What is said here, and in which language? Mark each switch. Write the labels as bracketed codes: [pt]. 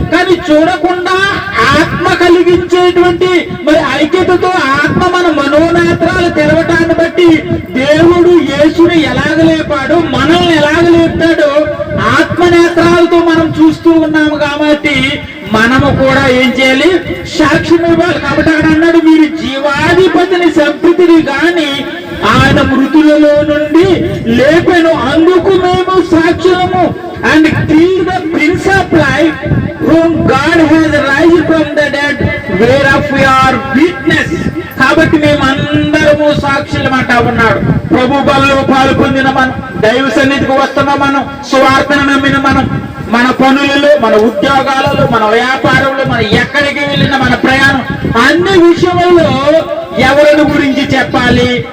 [te] కానీ చూడకుండా ఆత్మ కలిగించేటువంటి మరి ఐక్యతతో ఆత్మ మన మనోనేత్రాలు తెరవటాన్ని బట్టి దేవుడు యేసుని ఎలాగ లేపాడో మనల్ని ఎలాగ లేపాడో ఆత్మనేత్రాలతో మనం చూస్తూ ఉన్నాము. కాబట్టి మనము కూడా ఏం చేయాలి? సాక్ష్యం ఇవ్వాలి. కాబట్టి అక్కడ అన్నాడు, మీరు జీవాధిపతిని చంపితిరి గాని ఆయన మృతులలో నుండి లేపెను, అందుకు మేము సాక్ష్యము. [en] And kill the prince of life whom God has raised from the dead, whereof we are witness. [te] కాబట్టి మేమందరము సాక్షులమాట ఉన్నాడు. ప్రభు బలలో పాలు పొందిన మనం, దైవ సన్నిధికి వస్తున్న మనం, సువార్తను నమ్మిన మనం, మన పనులలో, మన ఉద్యోగాలలో, మన వ్యాపారంలో, మన ఎక్కడికి వెళ్ళిన మన ప్రయాణం, అన్ని విషయంలో ఎవరిని గురించి చెప్పాలి?